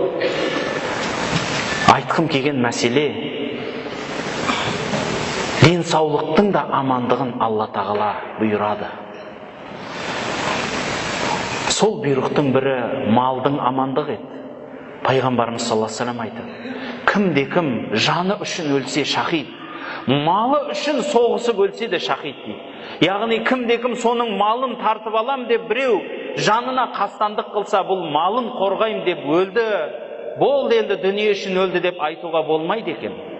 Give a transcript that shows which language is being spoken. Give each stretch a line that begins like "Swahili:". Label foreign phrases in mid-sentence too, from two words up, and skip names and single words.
Kazakh: Айтқым келген мәселе, денсаулықтың да амандығын Алла тағала бұйырады. Сол бұйрықтың бірі малдың амандығы еді. Пайғамбарымыз
Arabic: صلى الله عليه وسلم
Kazakh: айтады, кімде-кім жаны үшін өлсе шахид, малы үшін соғысып өлсе де шахид дейді. Яғни кімде-кім соның малын тартып алам деп біреу жанына қастандық қылса, бұл малын қорғайым деп өлді, болды енді дүние үшін өлді деп айтуға болмайды екен.